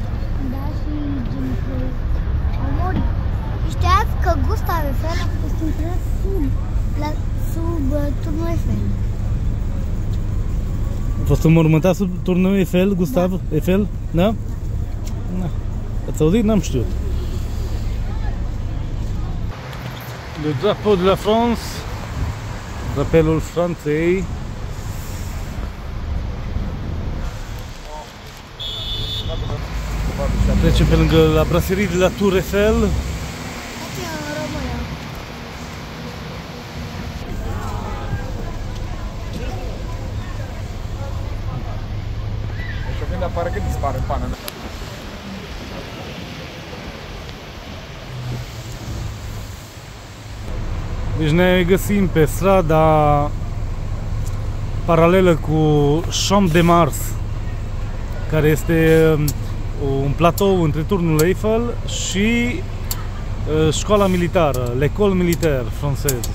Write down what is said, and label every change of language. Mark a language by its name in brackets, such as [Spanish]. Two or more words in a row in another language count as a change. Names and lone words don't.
[Romanian] Da, și au murit. Știați că Gustav Eiffel a fost intrat sub turnul Eiffel. A fost înmormântat sub turnul Eiffel, Gustav Eiffel? Da? Da. Ați auzit? N-am știut. [French] Le drapeau de la France, [Romanian] drapelul Franței. Trecem pe lângă la brasserie de la Tour Eiffel. Asta e în România. Deci când apare, când dispare în pana mea. Deci ne găsim pe strada paralelă cu Champ de Mars, care este un platou între turnul Eiffel și școala militară, l'École Militaire Française.